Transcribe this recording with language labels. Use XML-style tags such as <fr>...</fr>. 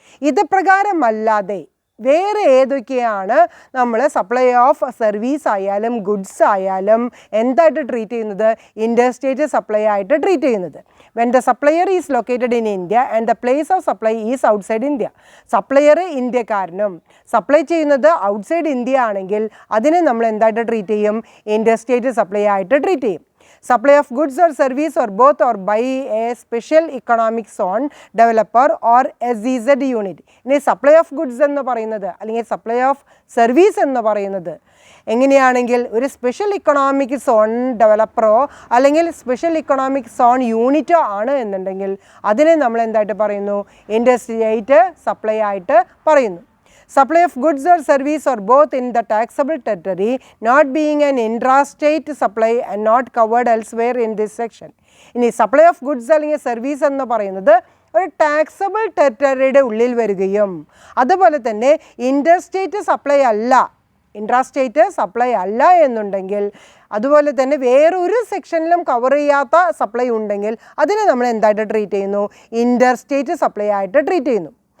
<ml>ഇത് പ്രകാരമല്ലാതെ വേറെ ഏതൊക്കെയാണ് നമ്മൾ സപ്ലൈ ഓഫ് സർവീസ് ആയാലും ഗുഡ്സ് ആയാലും എന്തായിട്ട് ട്രീറ്റ് ചെയ്യുന്നത്? ഇൻഡർസ്റ്റേറ്റ് സപ്ലൈ ആയിട്ട് ട്രീറ്റ് ചെയ്യുന്നത്.</ml> <en>When the supplier is located in India and the place of supply is outside India.</en> <ml>Supplier ഇന്ത്യക്കാരനും സപ്ലൈ ചെയ്യുന്നത് ഔട്ട്സൈഡ് ഇന്ത്യ ആണെങ്കിൽ അതിനെ നമ്മൾ എന്തായിട്ട് ട്രീറ്റ് ചെയ്യും? ഇൻഡർസ്റ്റേറ്റ് സപ്ലൈ ആയിട്ട് ട്രീറ്റ് ചെയ്യും.</ml> <en>Supply of goods or service or both or by a special economic zone developer or SEZ unit.</en> <ml>ഇനി സപ്ലൈ ഓഫ് ഗുഡ്സ് എന്ന് പറയുന്നത് അല്ലെങ്കിൽ സപ്ലൈ ഓഫ് സർവീസ് എന്ന് പറയുന്നത് എങ്ങനെയാണെങ്കിൽ ഒരു സ്പെഷ്യൽ ഇക്കണോമിക് സോൺ ഡെവലപ്പറോ അല്ലെങ്കിൽ സ്പെഷ്യൽ ഇക്കണോമിക് സോൺ യൂണിറ്റോ ആണ് എന്നുണ്ടെങ്കിൽ അതിനെ നമ്മൾ എന്തായിട്ട് പറയുന്നു? ഇൻഡസ്ട്രിയേറ്റ് സപ്ലൈ ആയിട്ട് പറയുന്നു.</ml> <en>Supply of goods or service or both in the taxable territory not being an intrastate supply and not covered elsewhere in this section.</en> <ml>ഇനി സപ്ലൈ ഓഫ് ഗുഡ്സ് അല്ലെങ്കിൽ സർവീസ് എന്ന് പറയുന്നത് ഒരു ടാക്സബിൾ ടെറിട്ടറിയുടെ ഉള്ളിൽ വരികയും അതുപോലെ തന്നെ ഇൻഡർസ്റ്റേറ്റ് സപ്ലൈ അല്ല, ഇൻട്രാസ്റ്റേറ്റ് സപ്ലൈ അല്ല എന്നുണ്ടെങ്കിൽ അതുപോലെ തന്നെ വേറൊരു സെക്ഷനിലും കവർ ചെയ്യാത്ത സപ്ലൈ ഉണ്ടെങ്കിൽ അതിനെ നമ്മൾ എന്തായിട്ട് ട്രീറ്റ് ചെയ്യുന്നു? ഇൻ്റർസ്റ്റേറ്റ് സപ്ലൈ ആയിട്ട് ട്രീറ്റ് ചെയ്യുന്നു.</ml>